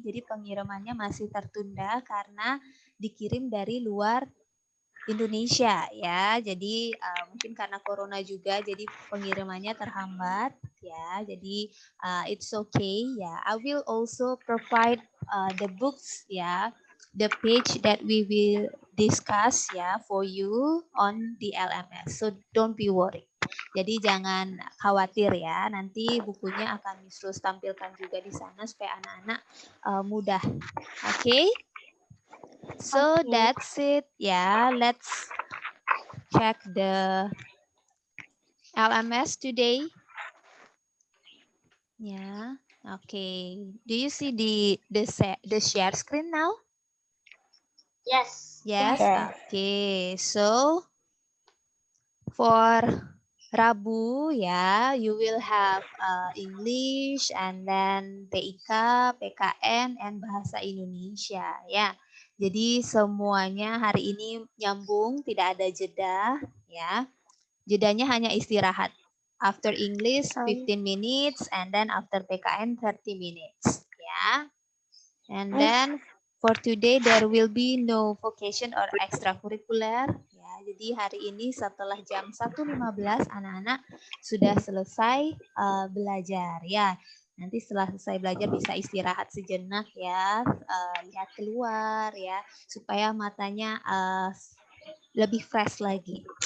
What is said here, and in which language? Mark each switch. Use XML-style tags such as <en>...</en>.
<id>Jadi pengirimannya masih tertunda karena dikirim dari luar Indonesia ya. Jadi mungkin karena corona juga jadi pengirimannya terhambat ya. Jadi</id> <en>it's okay</en> <id>ya.</id> <en>I will also provide the books ya, the page that we will discuss ya for you on the LMS. So don't be worried.</en> <id>Jadi jangan khawatir ya. Nanti bukunya akan Miss Rose tampilkan juga di sana supaya anak-anak mudah. Oke? Okay?</id> <en>So that's it. Yeah, let's check the LMS today. Yeah. Okay. Do you see the share screen now? Yes. Yes. Okay. So for Rabu, ya, you will have English and then TIK, PKN, and Bahasa Indonesia.</en> <id>Ya, jadi semuanya hari ini nyambung, tidak ada jeda. Ya, jedanya hanya istirahat.</id> <en>After English 15 minutes, and then after PKN 30 minutes. Ya, and then for today there will be no vocation or extracurricular.</en> <id>Ya, jadi hari ini setelah jam 1.15 anak-anak sudah selesai belajar ya. Nanti setelah selesai belajar bisa istirahat sejenak ya, lihat keluar ya, supaya matanya lebih fresh lagi.</id>